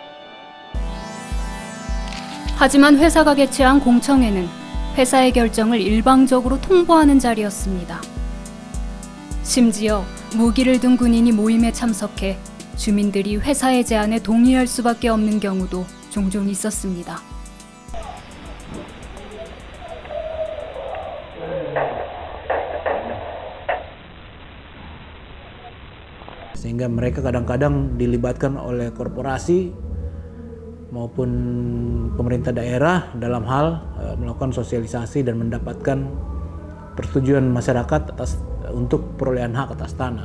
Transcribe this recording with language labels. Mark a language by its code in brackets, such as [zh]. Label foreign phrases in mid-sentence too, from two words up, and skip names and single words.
[ko] 하지만 회사가 개최한 공청회는 회사의 결정을 일방적으로 통보하는 자리였습니다. 심지어 무기를 든 군인이 모임에 참석해 주민들이 회사의 제안에 동의할 수밖에 없는 경우도 종종 있었습니다. [id] Sehingga mereka kadang-kadang dilibatkan oleh korporasi maupun pemerintah daerah dalam hal melakukan sosialisasi dan mendapatkan persetujuan masyarakat untuk perolehan hak atas tanah.